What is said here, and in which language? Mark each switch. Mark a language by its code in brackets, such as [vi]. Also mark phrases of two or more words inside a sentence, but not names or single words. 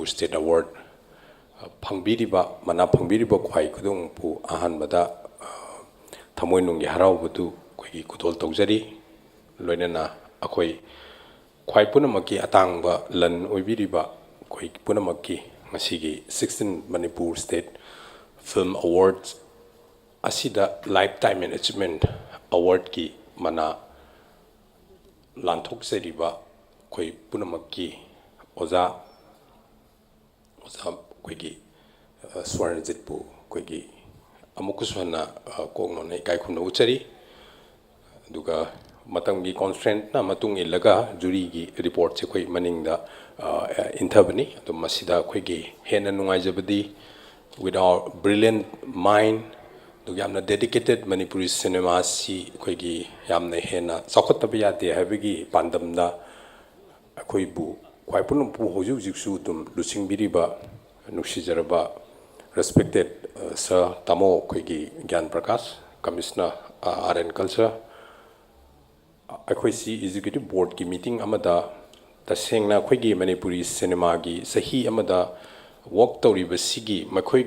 [mni] State Award phangbiriba mana phangbiriba khwai khudung pu ahan bada thamoi nungi harau budu koi kutol tawjari loinana akhoi khwai punamaki atangba lan oibiriba koi punamaki masigi 16 Manipur State Film Awards asida [en] lifetime management award [mni] ki mana lanthok seriba koi punamaki oza koi ki ꯁ꯭ꯋꯔꯅꯖꯤꯠꯄꯨ ꯑꯩꯈꯣꯏꯒꯤ ꯑꯃꯨꯛꯀꯁꯨ ꯍꯟꯅ ꯀꯣꯛꯅꯣꯟꯅ ꯏꯀꯥꯏ ꯈꯨꯝꯅ ꯎꯠꯆꯔꯤ ꯑꯗꯨꯒ ꯃꯇꯝꯒꯤ ꯀꯣꯟꯁꯇ꯭ꯔꯦꯟꯠꯅ ꯃꯇꯨꯡ ꯏꯜꯂꯒ ꯖꯨꯔꯤꯒꯤ ꯔꯤꯄꯣꯔꯠꯁꯦ ꯑꯩꯈꯣꯏ ꯃꯅꯤꯡꯗ ꯏꯟꯊꯕꯅꯤ ꯑꯗꯨ ꯃꯁꯤꯗ ꯑꯩꯈꯣꯏꯒꯤ ꯍꯦꯟꯅ ꯅꯨꯡꯉꯥꯏꯖꯕꯗꯤ [en] with our brilliant mind [mni] ꯑꯗꯨꯒ ꯌꯥꯝꯅ [en] dedicated Manipuri cinema [mni] ꯑꯁꯤ ꯑꯩꯈꯣꯏꯒꯤ ꯌꯥꯝꯅ ꯍꯦꯟꯅ ꯆꯥꯎꯈꯠꯇꯕ ꯌꯥꯗꯦ ꯍꯥꯏꯕꯒꯤ ꯄꯥꯟꯗꯝꯗ ꯑꯩꯈꯣꯏꯕꯨ ꯈ꯭ꯋꯥꯏ ꯄꯨꯝꯅꯃꯛꯄꯨ ꯍꯧꯖꯤꯛ ꯍꯧꯖꯤꯛꯁꯨ ꯑꯗꯨꯝ ꯂꯨꯆꯤꯡꯕꯤꯔꯤꯕ ꯅꯨꯡꯁꯤꯖꯔꯕ [en] respected Sir [mni] Tamo ꯑꯩꯈꯣꯏꯒꯤ ꯒ꯭ꯌꯥꯟ ꯄ꯭ꯔꯀꯥꯁ [en] Commissioner Art and Culture [mni] ꯑꯩꯈꯣꯏꯁꯤ ꯑꯦꯛꯖꯤꯀ꯭ꯌꯨꯇꯤꯕ ꯕꯣꯔꯗꯀꯤ ꯃꯤꯇꯤꯡ ꯑꯃꯗ ꯇꯁꯦꯡꯅ ꯑꯩꯈꯣꯏꯒꯤ ꯃꯅꯤꯄꯨꯔꯤ ꯁꯤꯅꯦꯃꯥꯒꯤ ꯆꯍꯤ ꯑꯃꯗ ꯋꯥꯛ ꯇꯧꯔꯤꯕꯁꯤꯒꯤ ꯃꯈꯣꯏꯒꯤ